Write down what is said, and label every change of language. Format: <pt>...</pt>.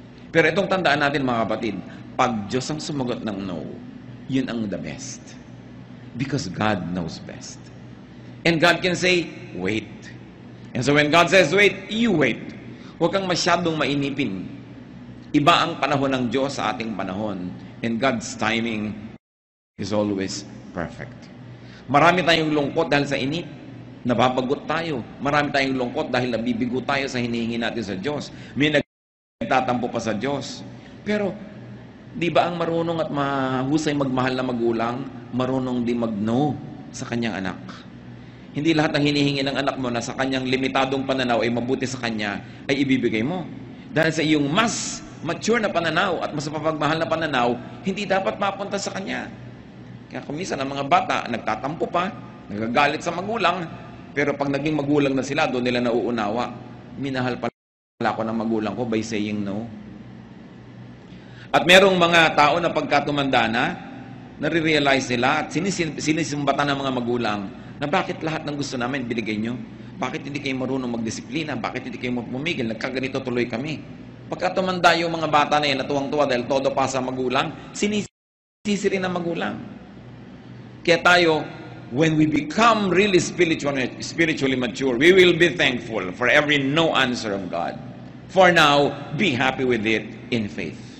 <tl>Pero itong tandaan natin mga kapatid, pag Diyos ang sumagot ng no, yun ang</tl> <en>the best. Because God knows best. And God can say, wait. And so when God says wait, you wait.</en> <tl>Huwag kang masyadong mainipin. Iba ang panahon ng Diyos sa ating panahon.</tl> <en>And God's timing is always perfect.</en> <tl>Marami tayong lungkot dahil sa inip. Nababagot tayo. Marami tayong lungkot dahil nabibigo tayo sa hinihingi natin sa Diyos. May nagtatampo pa sa Diyos. Pero Di ba ang marunong at mahusay magmahal na magulang, marunong din mag-no sa kanyang anak? Hindi lahat ng hinihingi ng anak mo na sa kanyang limitadong pananaw ay mabuti sa kanya, ay ibibigay mo. Dahil sa iyong mas mature na pananaw at mas mapagmahal na pananaw, hindi dapat mapunta sa kanya. Kaya kuminsan ang mga bata, nagtatampo pa, nagagalit sa magulang, pero pag naging magulang na sila, doon nila nauunawa. Minahal pala ako ng magulang ko</tl> <en>by saying no.</en> <tl>At merong mga tao na pagkatumanda na, nare-realize nila at sinisimbatan ng mga magulang na bakit lahat ng gusto namin binigay nyo? Bakit hindi kayo marunong magdisiplina? Bakit hindi kayo pumigil? Nagkaganito tuloy kami. Pagkatumanda yung mga bata na yan, natuwang-tuwa dahil todo pa sa magulang, sinisisi rin ng magulang. Kaya tayo,</tl> <en>when we become really spiritually mature, we will be thankful for every no answer of God. For now, be happy with it in faith.</en>